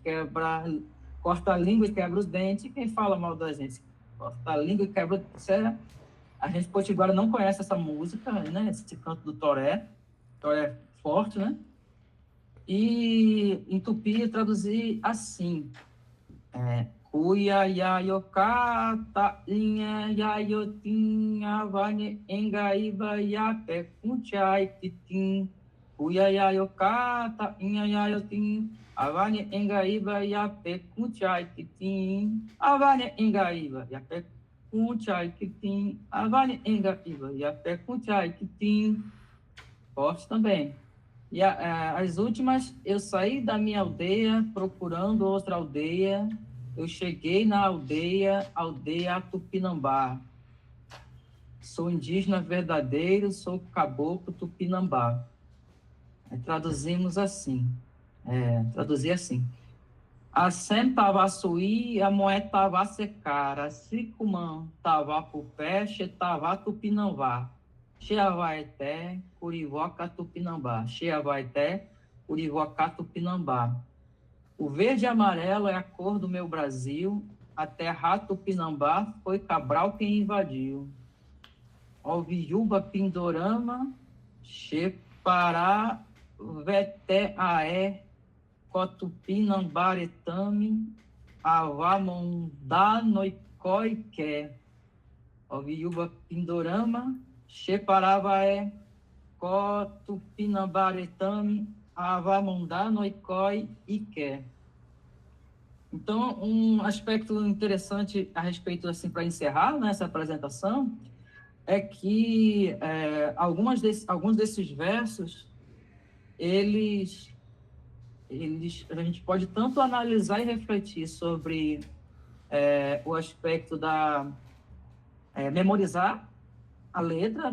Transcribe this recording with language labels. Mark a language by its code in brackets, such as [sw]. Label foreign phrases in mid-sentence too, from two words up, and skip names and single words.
[pt] Corta a língua e quebra os dentes. E quem fala mal da gente? Corta a língua e quebra... A gente potiguara não conhece essa música, né? Esse canto do Toré. Toré forte, né? E em tupi eu traduzi assim: [tpw] Kuya yayokata inha yayotinha vane engaiba yape kunchai titim. Kuya yayokata inha yayotin avane engaiba yape kunchai titim. Avane engaiba yape kunchai titim. Avane engaiba yape kunchai titim. [pt] Forte também. E as últimas, eu saí da minha aldeia procurando outra aldeia. Eu cheguei na aldeia Tupinambá. Sou indígena verdadeiro, sou caboclo Tupinambá. Traduzimos assim. Traduzi assim. [tpw] Assem tava suí, a moé tava secara, sicumã tava pupé, che tava Tupinambá. Xeavaeté, Curivoca, Tupinambá. Xeavaeté, Curivoca, Tupinambá. [pt] O verde e amarelo é a cor do meu Brasil. A terra Tupinambá foi Cabral quem invadiu. [tpw] Alviúba, Pindorama, Xepará, Veté, Aé, Cotupinambaretame, Avamondá, Noicóiqué. Alviúba, Pindorama, Xeparavaé, Cotupinambaretame, Avamondá, Noicói e Qué. [pt] Então, um aspecto interessante a respeito, assim, para encerrar nessa apresentação, é que alguns desses versos, a gente pode tanto analisar e refletir sobre o aspecto da memorizar a letra.